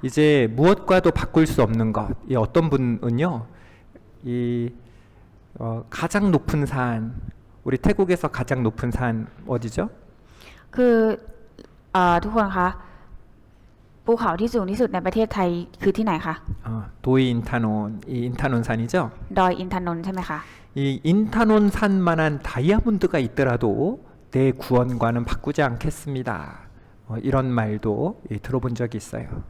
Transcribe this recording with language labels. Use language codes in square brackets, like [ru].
[ko] 이제 무엇과도 바꿀 수 없는 것. 이 어떤 분은요, 이 가장 높은 산, 우리 태국에서 가장 높은 산 어디죠? [th] คือทุกคนคะภูเขาที่สูงที่สุดในประเทศไทยคือที่ไหนคะ [ko] 도이 인타논, 이 인타논 산이죠. [th] ดอยอินทนนท์ใช่ไหมคะ [ko] 이 인타논 산만한 다이아몬드가 있더라도 내 구원과는 바꾸지 않겠습니다. 이런 말도 들어본 적이 있어요.